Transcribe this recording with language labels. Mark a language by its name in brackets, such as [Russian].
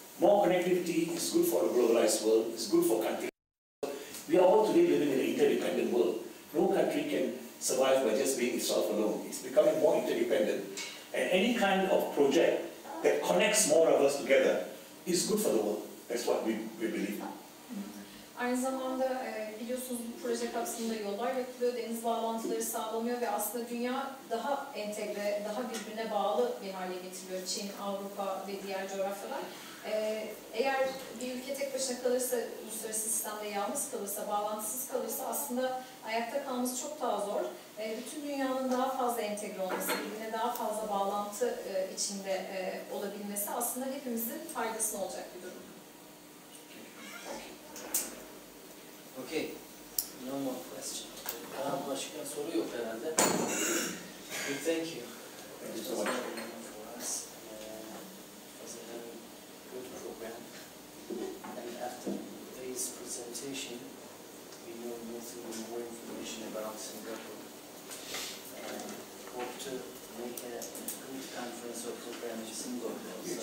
[English] More connectivity is good for the globalized world, it's good for countries. We are all today living in an interdependent world. No country can survive by just being itself alone. It's becoming more interdependent. And any kind of project that connects more of us together is good for the world. That's what we believe. [Turkish] Aynı zamanda biliyorsunuz bu proje kapsamında yollar yapılıyor, deniz bağlantıları sağlanıyor ve aslında dünya daha entegre, daha birbirine bağlı bir hale getiriliyor. Çin, Avrupa ve diğer coğrafyalar. Eğer bir ülke tek başına kalırsa, uluslararası sistemde yalnız kalırsa, bağlantısız kalırsa aslında ayakta kalması çok daha zor. Bütün dünyanın daha fazla entegre olması, birbirine daha fazla bağlantı içinde olabilmesi aslında hepimizin faydasına olacak bir durum. [English] Okay, no more question. [Turkish] Başka soru yok herhalde. [English] We thank you. This was very enough for us. It was a very good program. And after today's presentation, we know more information about Singapore. Hope to make a good conference or program in Singapore.